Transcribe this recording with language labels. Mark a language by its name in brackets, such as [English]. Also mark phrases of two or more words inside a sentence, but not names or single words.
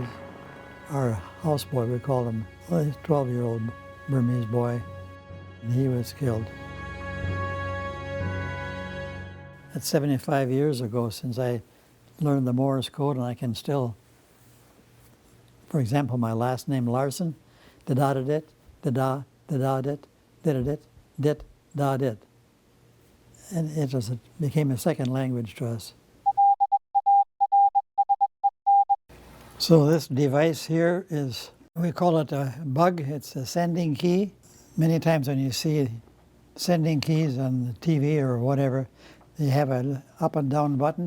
[English] Our houseboy, we called him, well, he's a 12-year-old Burmese boy, and he was killed. That's 75 years ago since I learned the Morse code, and I can still, for example, my last name Larson, da-da-da-dit, da-da, da-da-dit, dit-a-dit, dit, da-dit. And it became a second language to us. So this device here is, we call it a bug. It's a sending key. Many times when you see sending keys on the TV or whatever, they have an up and down button.